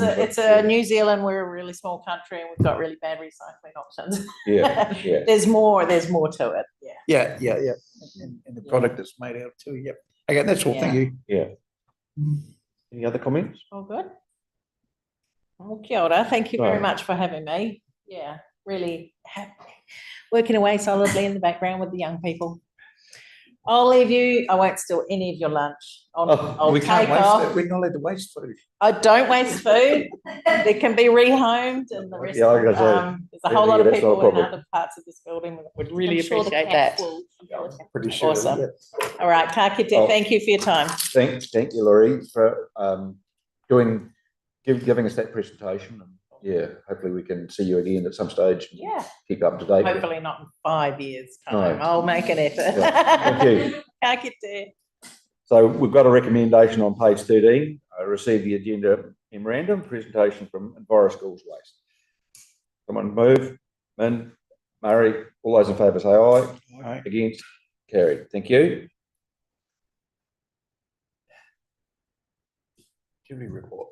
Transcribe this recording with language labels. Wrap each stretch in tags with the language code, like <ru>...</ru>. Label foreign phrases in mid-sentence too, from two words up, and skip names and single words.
<en>It's a New Zealand. We're a really small country and we've got really bad recycling options. Yeah. There's more to it. Yeah. Yeah. And the product that's made out too. Yep. Okay, that's all. Thank you. Yeah. Any other comments? All good. Well,</en> <mi>kia ora.</mi> <en>Thank you very Right. much for having me. Yeah, really happy. Working away solidly in the background with the young people. I'll leave you. I won't steal any of your lunch. I'll we can't take waste off. it. We're not allowed to waste food. I don't waste food. It can be rehomed, and the rest. Yeah, I was gonna say, there's a whole lot of that's not a people in problem. other parts of this building that would really I'm sure the appreciate cats that. will- Pretty sure. Awesome. Yeah. All right,</en> <mi>ka kite.</mi> <en>Oh. Thank you for your time. Thank you, Laurie, for giving us that presentation. And yeah, hopefully we can see you again at some stage. And Yeah. keep up to date. Hopefully not in 5 years' No. time. I'll make an effort. Yeah. Thank you.</en> <mi>Ka kite.</mi> <en>So we've got a recommendation on page 13. I received the agenda memorandum presentation from Enviro Schools Waste. Someone move. Min, Murray, all those in favour say aye. Aye. Against, carried. Thank you. Jury report.</en>